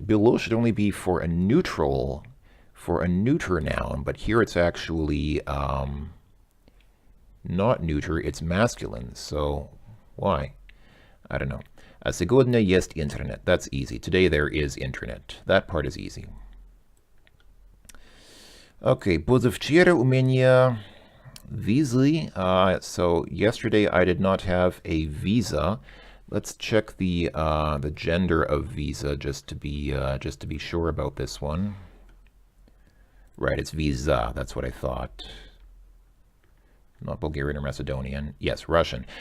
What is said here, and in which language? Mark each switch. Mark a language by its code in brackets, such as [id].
[en] Было should only be for a neuter noun, but here it's actually not neuter, it's masculine. So why? I don't know. [ru] Сегодня есть интернет. [en] That's easy. Today there is internet. That part is easy. [ru] Okay, позавчера у меня визы. [en] So yesterday I did not have a visa. Let's check the gender of visa just to be sure about this one. Right, it's visa. That's what I thought. Not Bulgarian or Macedonian. Yes, Russian.